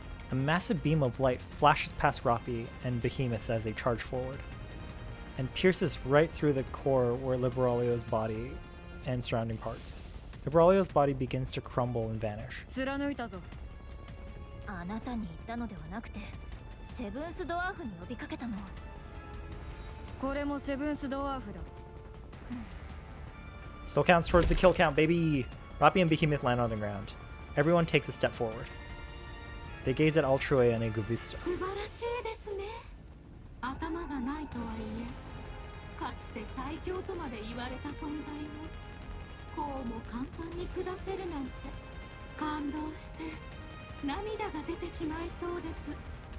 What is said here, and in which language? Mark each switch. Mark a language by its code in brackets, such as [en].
[en] A massive beam of light flashes past Rappi and Behemoth as they charge forward, and pierces right through the core where Liberalio's body and surrounding parts. Liberalio's body begins to crumble and vanish. [ja] 貫いたぞ。あなたに言ったのではなくて、セブンスドワーフに呼びかけたの。これもセブンスドワーフだ。 [en] Still counts towards the kill count, baby! Rappi and Behemoth land on the ground. Everyone takes a step forward. They gaze at Altrui and Egovista. [ja] 素晴らしいですね。頭がないとはいえ、かつて最強とまで言われた存在をこうも簡単に下せるなんて感動して涙が出てしまいそうです。